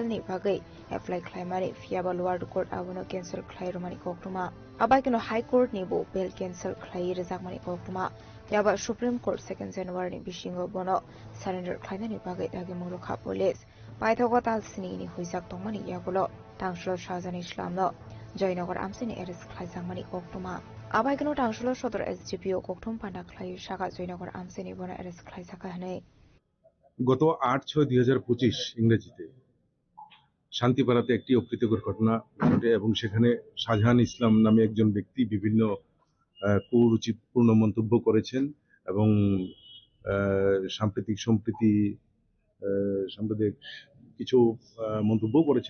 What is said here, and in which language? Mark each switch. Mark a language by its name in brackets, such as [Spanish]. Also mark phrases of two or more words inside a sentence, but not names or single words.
[Kok Borok] ni Bagai Apply Claimani Fiaba Lower Court Abono Cancel Clairomani Koktuma Abahino High Court ni Bo [English] Bail Cancel [Kok Borok] Clair Zakmani Koktuma Yaba Supreme Court 2nd January ni Bishingo Bono Surrender Claimani Bagai Dagi Muluka Police Paithogo Talsini ni Huizak Domani Yagulo Tangshlo Shahjan Islam no Joinagar Amsini Eres Klaizangmani Koktuma Abahino Tangshlo Shodor SGPO Koktum Panda Klai Shaka Joinagar Amsini Bono Eres Klaizaka Hane [Bangla] গত 8/6/2025 ইংরেজিতে শান্তিপাড়াতে একটি অপ্রীতিকর ঘটনা ঘটে এবং সেখানে শাহজাহান ইসলাম নামে একজন ব্যক্তি বিভিন্ন কুরুচিপূর্ণ মন্তব্য করেছেন এবং সাম্প্রতিক কিছু মন্তব্য করেছেন।